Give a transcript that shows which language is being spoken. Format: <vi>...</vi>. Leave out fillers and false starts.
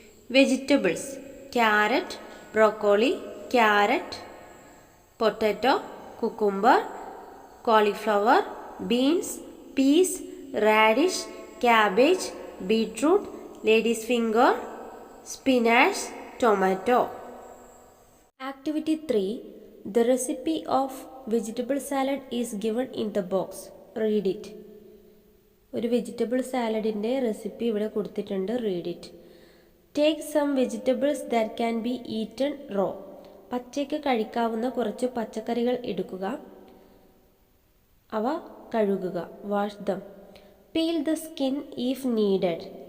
<en>Vegetables: carrot, broccoli, carrot, potato, cucumber, cauliflower, beans, peas, radish, cabbage, beetroot, ladies finger, spinach, tomato. Activity 3. The recipe of vegetable salad is given in the box. Read it.</en> <ml>ഒരു vegetable സാലഡിൻ്റെ recipe ഇവിടെ കൊടുത്തിട്ടുണ്ട്.</ml> <en>Read it. Take some vegetables that can be eaten raw.</en> <ml>പച്ചയ്ക്ക് കഴിക്കാവുന്ന കുറച്ച് പച്ചക്കറികൾ എടുക്കുക. അവ കഴുകുക.</ml> <en>Wash them. Peel the skin if needed.</en>